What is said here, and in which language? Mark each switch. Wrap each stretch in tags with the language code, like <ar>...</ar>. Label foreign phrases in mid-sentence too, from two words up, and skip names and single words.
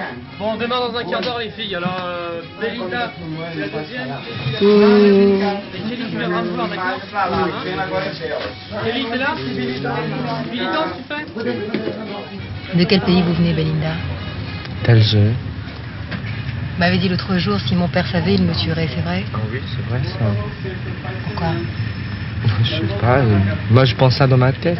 <fr>Bon, on démarre dans un quart d'heure, les filles. Alors, Belinda, c'est la deuxième. Et Kelly, tu viendras me voir, d'accord?</fr> <pt>Pra lá, a cena agora é dela.</pt> <fr>Kelly, t'es là? Billy, danse, tu fais? De quel pays vous venez, Belinda? d'Alger. Vous m'avez dit l'autre jour, si mon père savait, il me tuerait, c'est vrai? Ah oui, c'est vrai ça. Pourquoi? Je sais pas, moi je pense ça dans ma tête.</fr>